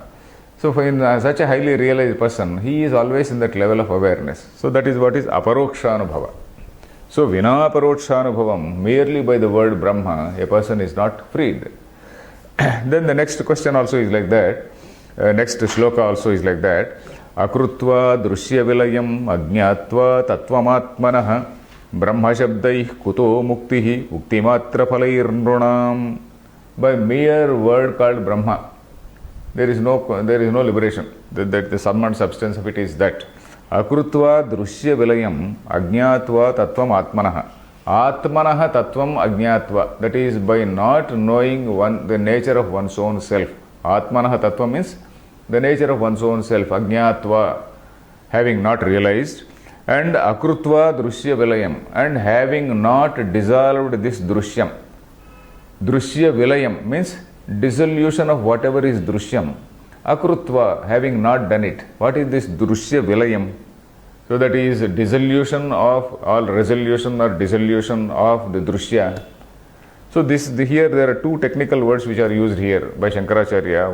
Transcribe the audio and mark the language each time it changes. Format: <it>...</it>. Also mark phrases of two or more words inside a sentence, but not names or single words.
<en>So in such a highly realized person, he is always in that level of awareness. So that is what is Aparokshanubhava. So</en> <sa>विना परोक्षानुभवम्,</sa> <en>merely by the word Brahma, a person is not freed. Then the next question also is like that. Next shloka also is like that.</en> <sa>अकृत्वा दृश्य विलयम् अज्ञात्वा तत्त्वमात्मनः ब्रह्म शब्दैः कुतो मुक्तिः उक्तिमात्र फलैर् नृणाम्.</sa> <en>By mere word called Brahma, there is no liberation. The sum and substance of it is that.</en> <sa>अकृत्वा दृश्य विलयम् अज्ञात्वा तत्त्वम् आत्मनः. आत्मनः तत्त्वम् अज्ञात्वा.</sa> <en>That is by not knowing the nature of one's own self.</en> <sa>आत्मनः तत्त्वम्</sa> <en>means the nature of one's own self. Ajñātva, having not realized.</en> <sa>And अकृत्वा दृश्य विलयम्,</sa> <en>and having not dissolved this drushyam.</en> <sa>दृश्य विलयम्</sa> <en>means dissolution of whatever is drushyam. Akrutva, having not done it. What is this</en> <sa>दृश्य विलयम्?</sa> <en>So that is dissolution of all resolution or dissolution of the drushya. So here there are two technical words which are used here by Shankaracharya.</en>